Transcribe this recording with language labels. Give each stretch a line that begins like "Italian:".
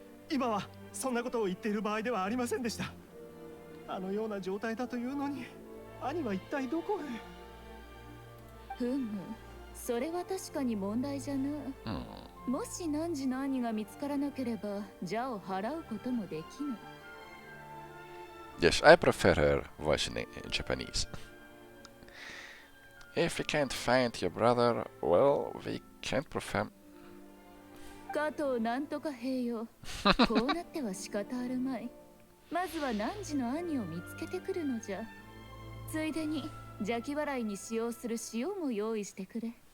Japanese: 今はそんなことを言っている場合ではありませんでした。あのような状態だというのに、兄は一体どこへ。ふむ、それは確かに問題じゃな。もし汝の兄が見つからなければ、邪を払うこともできぬ。
English: Yes, I prefer her voice in Japanese. If we can't find your brother, well, we can't prefer...
Japanese: 加藤なんとか兵よ。こうなっては仕方あるまい。まずは汝の兄を見つけてくるのじゃ。ついでに邪気払いに使用する塩も用意してくれ。